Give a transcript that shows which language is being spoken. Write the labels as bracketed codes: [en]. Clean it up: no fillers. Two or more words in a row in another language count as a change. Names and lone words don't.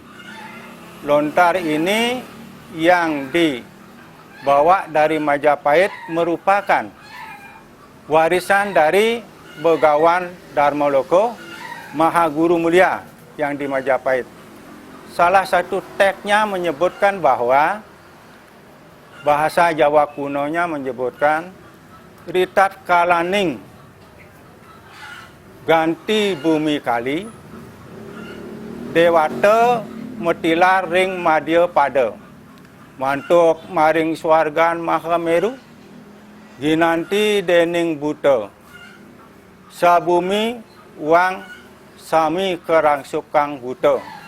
[id] Lontar ini yang dibawa dari Majapahit merupakan warisan dari Begawan Dharmaloko Mahaguru Mulia yang di Majapahit. Salah satu teksnya menyebutkan bahwa bahasa Jawa kunonya menyebutkan [kaw] ritat kalaning ganti bumi kali dewata metilar ring madya pada mantuk maring swargan Mahameru ginanti dening buta sabumi wang sami kerangsukang buta